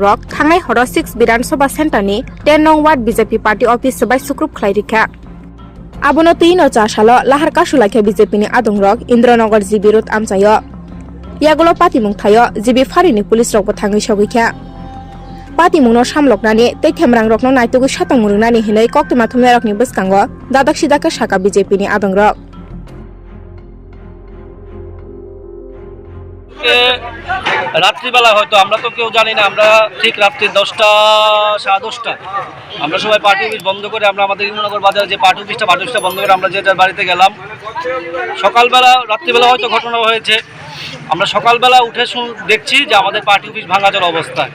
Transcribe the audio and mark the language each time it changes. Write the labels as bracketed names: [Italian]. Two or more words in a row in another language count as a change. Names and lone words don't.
[Kok Borok] rok thangai horo 6 Biran Sabha Center ni 10 nong ward BJP [English] party office [Kok Borok] sabai sukrup khlairikha abono tino chasalo lahar kasulakhe BJP ni adungrok Indranagar GB road amchayo yagulo patimung thayo GB farini police rok bo thangai sogikha patimungno samloknani tei themrang rokno naitugui satang murunani hinai koktuma thumnarokni bwskango dadak sidaka saka BJP ni adungrok [Bangla] রাত্রিবেলা হয়তো আমরা তো কেউ জানি না, আমরা ঠিক রাত্রি 10টা 10:30 আমরা সবাই [English] party office [Bangla] বন্ধ করে আমরা আমাদের ইন্দ্রনগর বাজারে যে [English] party office [Bangla] বন্ধ করে আমরা যে যার বাড়িতে গেলাম। সকালবেলা রাত্রিবেলা হয়তো ঘটনা হয়েছে, আমরা সকালবেলা উঠে দেখছি যে আমাদের [English] party office [Bangla] ভাঙাচোর অবস্থায়।